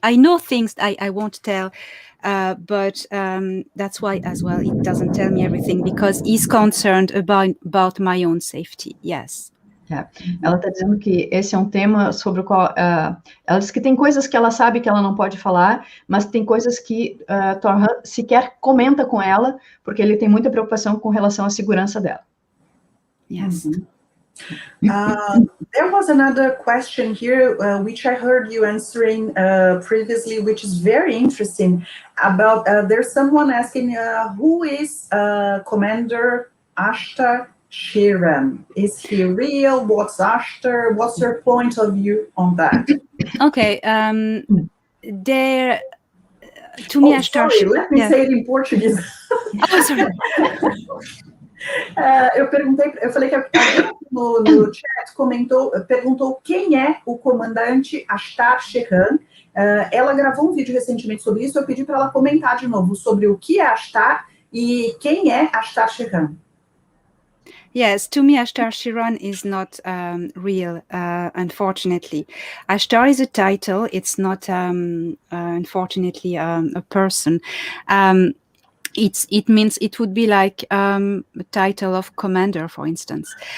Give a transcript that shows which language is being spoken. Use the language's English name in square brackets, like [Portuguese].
[English] I know things I won't tell, but that's why as well it doesn't tell me everything, because he's concerned about my own safety. Yes. [Portuguese] Ela está dizendo que esse é um tema sobre o qual ela diz que tem coisas que ela sabe que ela não pode falar, mas tem coisas que Thorhan sequer comenta com ela, porque ele tem muita preocupação com relação à segurança dela. [English] Yes. There was another question here, which I heard you answering previously, which is very interesting. About there's someone asking, who is Commander Ashtar Shiran? Is he real? What's Ashtar? What's your point of view on that? Okay. There. To me, Ashtar. Sorry, let me say it in Portuguese. Oh, sorry. [Portuguese] Eu falei que alguém no chat perguntou quem é o comandante Ashtar Shiran. Ela gravou um vídeo recentemente sobre isso, eu pedi para ela comentar de novo sobre o que é Ashtar e quem é Ashtar Shiran. [English] Yes, to me, Ashtar Shiran is not real, unfortunately. Ashtar is a title, it's not, unfortunately, a person. It means it would be like a title of commander, for instance.